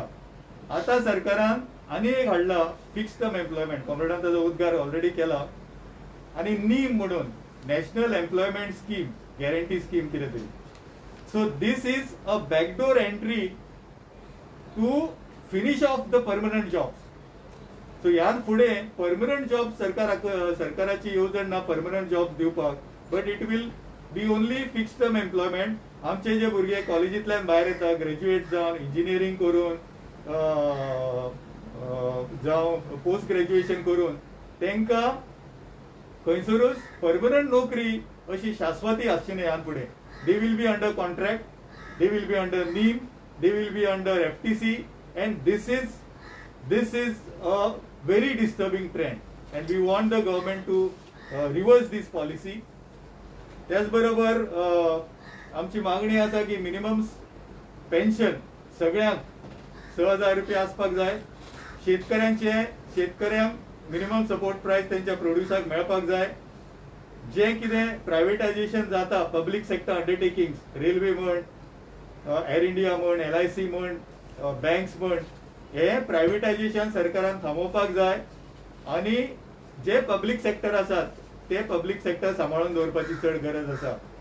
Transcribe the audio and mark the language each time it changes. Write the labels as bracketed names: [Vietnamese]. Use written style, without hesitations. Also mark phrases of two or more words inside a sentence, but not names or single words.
[Konkani] आता सरकारान आनी एक हाडला [English] fixed term employment, [Konkani] कॉम्रेडान ताजो उद्गार ऑलरेडी केला, आणि नीम म्हणून [English] national employment scheme, guarantee scheme [Konkani] कितें तरी. [English] so this is a backdoor entry to finish off the permanent jobs. [Konkani] सो ह्यान फुडें [English] permanent job [Konkani] सरकाराची येवजण ना [English] permanent job [Konkani] दिवपाक, [English] but it will be only fixed term employment. [Konkani] आमचे जे भुरगे कॉलेजींतल्यान भायर येता, ग्रॅज्युएट जावन इंजिनियरींग करून जावं [English] post graduation [Konkani] करून तांकां खंयसरूच परमनंट नोकरी अशी शाश्वती आसची न्ही ह्यान फुडें. [English] they will be under contract, they will be under NEEM, they will be under FTC, and this is a very disturbing trend, and we want the government to reverse this policy. [Konkani] त्याच बरोबर आमची मागणी आसा की [English] minimum pension [Konkani] सगळ्यांक 6,000 रुपया आसपाक जाय. शेतकऱ्यांक [English] minimum support price [Konkani] त्यांच्या प्रोड्युसाक मेळपाक जाय. जे कितें प्रायव्हेटायझेशन जाता [English] public sector undertakings, [Konkani] रेल्वे म्हण, एअर इंडिया म्हण, LIC म्हण, बँक्स म्हण, हे प्रायव्हेटायझेशन सरकारान थांबोवपाक जाय आणि जे [English] public sector [Konkani] आसात ते [English] public sector [Konkani] सांबाळून दवरपाची चड गरज आसा.